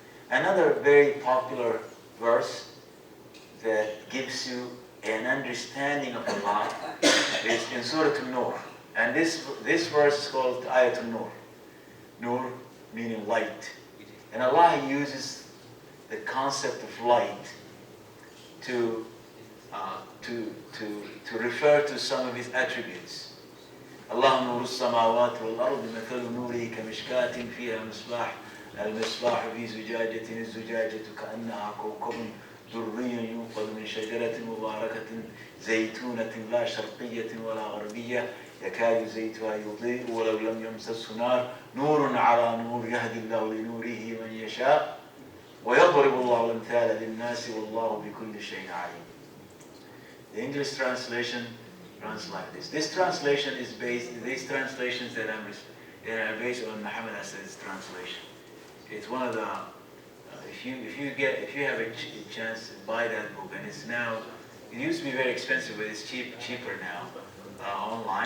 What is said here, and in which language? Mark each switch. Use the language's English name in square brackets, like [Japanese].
[English] Another very popular verse that gives you an understanding of Allah is in Surah An-Nur. And this verse is called Ayatul Nur. Nur meaning light. And Allah uses the concept of light to, to refer to some of his attributes. [Arabic] الله نور السماوات والأرض مثل نوره كمشكاة فيها مصباح المصباح في زجاجة الزجاجة كأنها كوكب دري يوقد من شجرة مباركة زيتونة لا شرقية ولا غربية يكاد زيتها يضيء ولو لم يمسسه نار نور على نور يهدي الله لنوره من يشاء ويضرب الله الأمثال للناس والله بكل شيء عليم. [English] The English translation runs like this. This translation is based, these translations that are based on Muhammad Asad's translation. It's one of the, if you have a chance to buy that book, and it's now, it used to be very expensive, but it's cheaper now online.